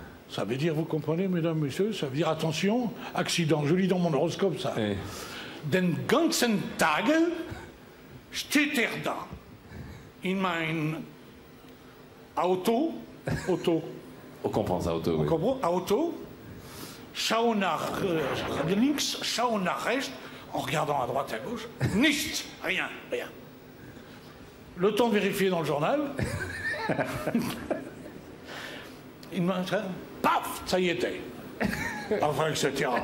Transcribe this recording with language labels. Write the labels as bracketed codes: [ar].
[fr] Ça veut dire, vous comprenez, mesdames, messieurs, ça veut dire attention, accident. Je lis dans mon horoscope ça. Oui. [de] Den ganzen Tag steht da in mein Auto. [fr] On comprend ça, auto. On comprend, auto. [de] Schau nach links, schau nach rechts, [fr] en regardant à droite, à gauche. [de] Nichts, [fr] rien. Le temps de vérifier dans le journal. Il m'a dit, paf, ça y était. Enfin, etc.